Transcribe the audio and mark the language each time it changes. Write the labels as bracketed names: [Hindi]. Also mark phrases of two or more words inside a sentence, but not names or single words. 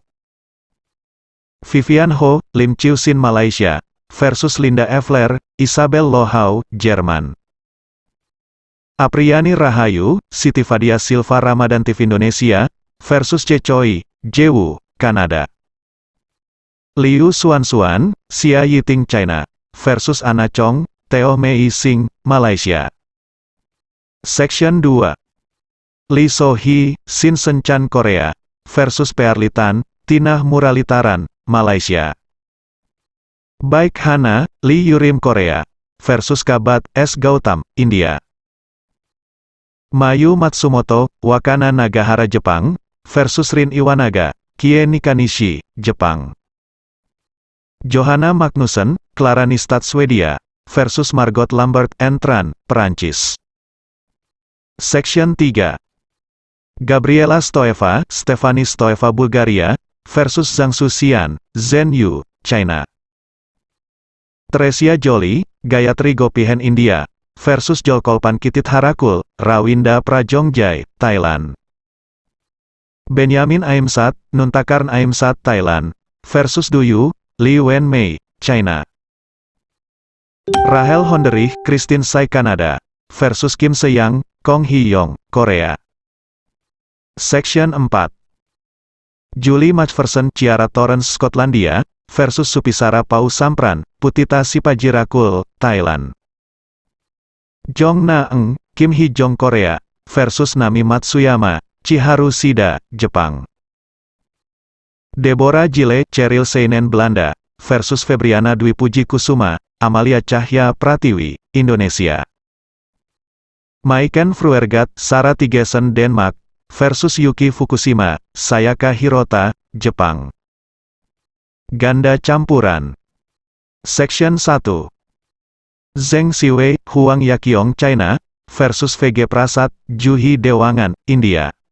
[Indonesian] Vivian Ho, Lim Chiu Sin Malaysia, versus Linda Evler, Isabel Lohau, Jerman. Apriani Rahayu, Siti Fadia Silva Ramadan TV Indonesia, versus Choi, Jewu, Kanada. Liu Xuan, Xia Yiting China, versus Anna Chong, Theo Mei Sing, Malaysia. Section 2. Lee So Hee, Sin Sen Chan Korea, versus Pearlitan, Tinah Muralitaran, Malaysia. Baik Hana, Lee Yurim Korea, versus Kabat S. Gautam, India. Mayu Matsumoto, Wakana Nagahara Jepang, versus Rin Iwanaga, Kie Nikanishi, Jepang. Johanna Magnussen, Clara Nistad Swedia, versus Margot Lambert Entran, Perancis. Section 3. Gabriela Stoeva, Stefani Stoeva Bulgaria, versus Zhang Suxian, Zhen Yu, China. Tresia Jolie, Gayatri Gopihen India, versus Jolkolpan Kitit Harakul, Rawinda Prajongjai, Thailand. Benyamin Aimsat, Nuntakarn Aimsat Thailand, versus Duyu, Li Wenmei, China. Rahel Honderich, Christine Sai Kanada, versus Kim Seyang, Kong Hee-yong, Korea. Section 4. Julie Macpherson Ciara Torrens Skotlandia, versus Supisara Pau Sampran, Putita Sipajirakul, Thailand. Jong Na-eng, Kim Hee-jong Korea, versus Nami Matsuyama, Chiharu Shida, Jepang. Deborah Jile, Cheryl Seinen Belanda, versus Febriana Dwi Puji Kusuma, Amalia Cahya Pratiwi, Indonesia. Maiken Fruergat, Sarah Tigesen Denmark, versus Yuki Fukushima, Sayaka Hirota, Jepang. Ganda Campuran. Section 1. Zheng Siwei, Huang Yaqiong China, versus VG Prasad, Juhi Dewangan, India.